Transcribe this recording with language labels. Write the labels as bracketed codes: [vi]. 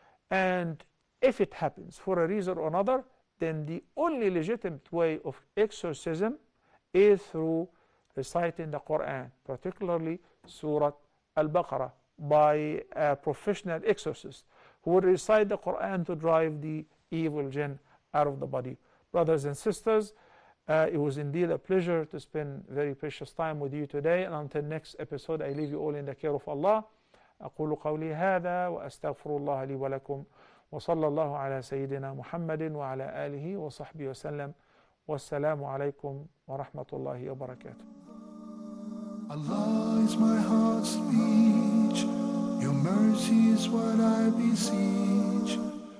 [en] And if it happens for a reason or another, then the only legitimate way of exorcism is through reciting the Quran, particularly Surah Al-Baqarah, by a professional exorcist who will recite the Quran to drive the evil jinn out of the body. Brothers and sisters, it was indeed a pleasure to spend very precious time with you today, and until next episode I leave you all in the care of Allah. [ar] أقول قولي هذا وأستغفر الله لي ولكم وصلى الله على سيدنا محمد وعلى آله وصحبه وسلم والسلام عليكم ورحمة الله وبركاته. [en] Allah is my heart's speech, your mercy is what I beseech.